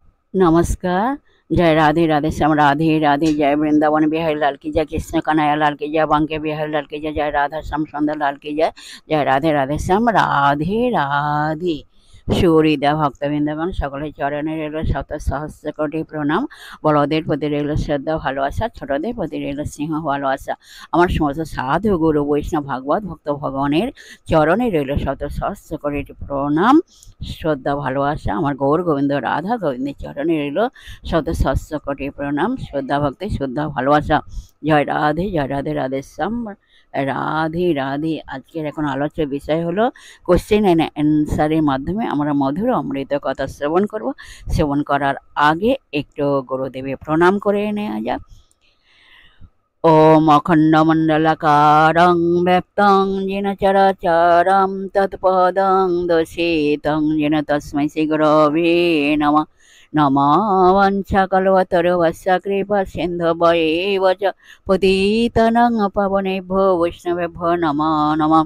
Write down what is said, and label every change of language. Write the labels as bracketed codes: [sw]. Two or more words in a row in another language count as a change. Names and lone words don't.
[hi] नमस्कार। जय राधे राधे श्याम राधे राधे। जय वृंदावन बिहारी लाल की जय, कृष्ण कन्हैया लाल की जय, बांके बिहारी लाल की जय, जय राधा श्याम सुंदर लाल की जय, जय राधे राधे श्याम राधे राधे। [bn] সুহৃদা ভক্তবৃন্দগণ সকলের চরণে রইল শত সহস্র কোটি প্রণাম। বড়দের প্রতি রইল শ্রদ্ধা ভালোবাসা, ছোটদের প্রতি রইল স্নেহ ভালোবাসা। আমার সমস্ত সাধু গুরু বৈষ্ণব ভাগবত ভক্ত ভগবানের চরণে রইল শত সহস্র কোটি প্রণাম, শ্রদ্ধা ভালোবাসা। আমার গৌর গোবিন্দ রাধা গোবিন্দের চরণে রইল শত সহস্র কোটি প্রণাম, শ্রদ্ধা ভক্তি, শ্রদ্ধা ভালোবাসা। জয় রাধে রাধে শ্যাম রাধে রাধে। আজকের এখন আলোচ্য বিষয় হলো [en] question and answer's [bn] মাধ্যমে আমরা মধুর অমৃত কথা শ্রবণ করব। শ্রবণ করার আগে একটু গুরুদেবের প্রণাম করে নেওয়া যাক। [sa] ओम अखण्डमण्डलाकारं व्याप्तं येन चराचरं तत्पदं दर्शितं येन तस्मै श्रीगुरवे नमः। नमः कृपा सिन्धवैव च पतितानां पावनेभ्यो वैष्णवेभ्यो नमो नमः।